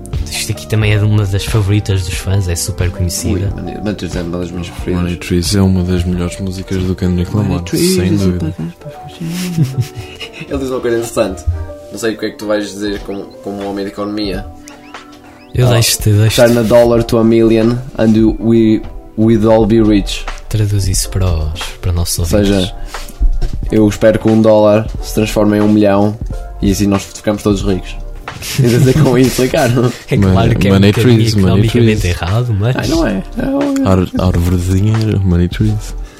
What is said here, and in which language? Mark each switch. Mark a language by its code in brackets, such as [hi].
[pt] Isto aqui também é uma das favoritas dos fãs, é super conhecida. Money Trees é uma das minhas preferidas. Money Trees é uma das melhores músicas do Kendrick Lamar, sem dúvida. Ele diz uma coisa interessante. não sei o que é que tu vais dizer como homem de economia. Eu deixo-te, deixo-te. [en] Turn a dollar to a million and we'd all be rich. [pt] Traduz isso para os nossos ouvintes. Ou seja, eu espero que um dólar se transforme em um milhão e assim nós ficamos todos ricos. Quer dizer, com isso, Ricardo? É claro que é money um trees, bocadinho economicamente trees. Errado, mas... Ai, não é? Árvore de dinheiro, money trees.